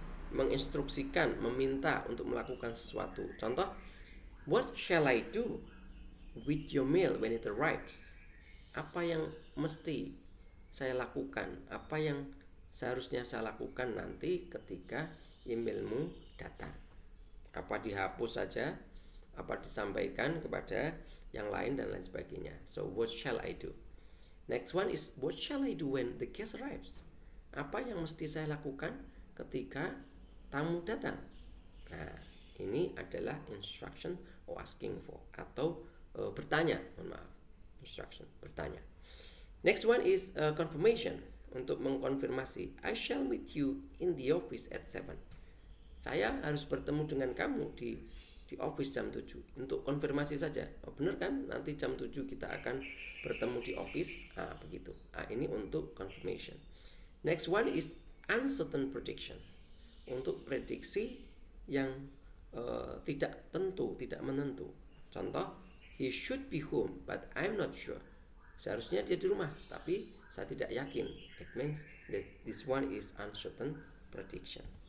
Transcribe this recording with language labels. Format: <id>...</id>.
<id>Menginstruksikan, meminta untuk melakukan sesuatu.</id> <en>Contoh, what shall I do with your mail when it arrives?</en> <id>Apa yang mesti saya lakukan? Apa yang seharusnya saya lakukan nanti ketika emailmu datang? Apa dihapus saja? Apa disampaikan kepada yang lain dan lain sebagainya?</id> <en>So what shall I do? Next one is what shall I do when the guest arrives?</en> <id>Apa yang mesti saya lakukan ketika tamu datang? Nah, ini adalah</id> <en>instruction or asking for,</en> <id>atau bertanya. Mohon maaf,</id> <en>instruction,</en> <id>bertanya.</id> <en>Next one is confirmation.</en> <id>untuk mengkonfirmasi.</id> <en>I shall meet you in the office at 7.</en> <id>Saya harus bertemu dengan kamu di office jam 7 untuk konfirmasi saja. Oh, benar kan? Nanti jam 7 kita akan bertemu di office. Begitu. Ini untuk confirmation.</id> <en>Next one is uncertain prediction.</en> <id>Untuk prediksi yang tidak tentu, tidak menentu. Contoh,</id> <en>he should be home but I'm not sure.</en> <id>Seharusnya dia di rumah, tapi saya tidak yakin.</id> <en>It means that this one is uncertain prediction.</en>